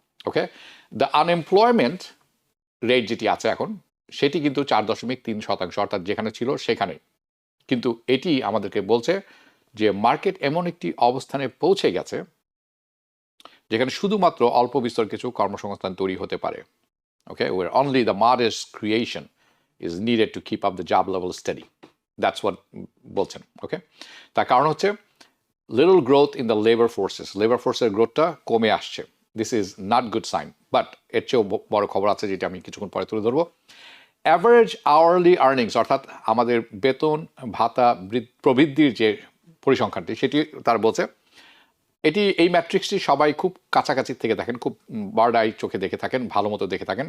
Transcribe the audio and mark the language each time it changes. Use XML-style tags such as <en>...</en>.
<bn>Okay,</bn> <en>the unemployment rate</en> <bn>যেটি আছে এখন সেটি কিন্তু 4.3%, অর্থাৎ যেখানে ছিল সেখানে। কিন্তু এটি আমাদেরকে বলছে যে মার্কেট এমন একটি অবস্থানে পৌঁছে গেছে যেখানে শুধুমাত্র অল্প বিস্তর কিছু কর্মসংস্থান তৈরি হতে পারে।</bn> <en>Okay, war only the modest creation is needed to keep up the job level steady. That's what</en> <bn>বলছেন। ওকে, তার কারণ হচ্ছে</bn> <en>little growth in the labor forces.</en> <bn>Labour ফোর্সের গ্রোথটা কমে আসছে।</bn> <en>This is not good sign.</en> <bn>But এর চেয়েও বড় খবর আছে, যেটা আমি কিছুক্ষণ পরে তুলে ধরবো। অ্যাভারেজ আওয়ারলি আর্নিংস, অর্থাৎ আমাদের বেতন ভাতা প্রবৃদ্ধির যে পরিসংখ্যানটি, সেটি তার বলছে এই ম্যাট্রিক্সটি সবাই খুব কাছাকাছি থেকে দেখেন, খুব বার্ড আই চোখে দেখে থাকেন, ভালো মতো দেখে থাকেন।</bn>